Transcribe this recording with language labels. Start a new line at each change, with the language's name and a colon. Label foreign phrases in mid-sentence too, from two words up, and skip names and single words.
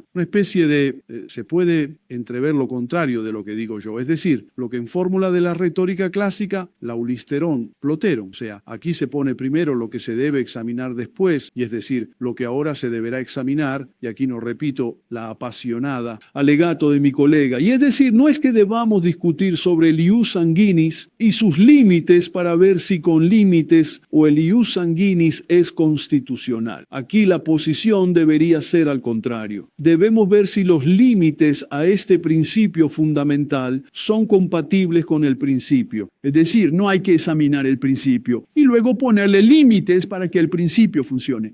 Spanish: Una especie de, se puede entrever lo contrario de lo que digo yo, es decir, lo que en fórmula de la retórica clásica, laulisterón, plotero, o sea, aquí se pone primero lo que se debe examinar después, y es decir, lo que ahora se deberá examinar, y aquí no repito la apasionada alegato de mi colega, y es decir, no es que debamos discutir sobre el
Latin: ius sanguinis
Spanish: y sus límites para ver si con límites o el
Latin: ius sanguinis
Spanish: es constitucional. Aquí la posición debería ser al contrario. Debemos ver si los límites a este principio fundamental son compatibles con el principio. Es decir, no hay que examinar el principio y luego ponerle límites para que el principio funcione.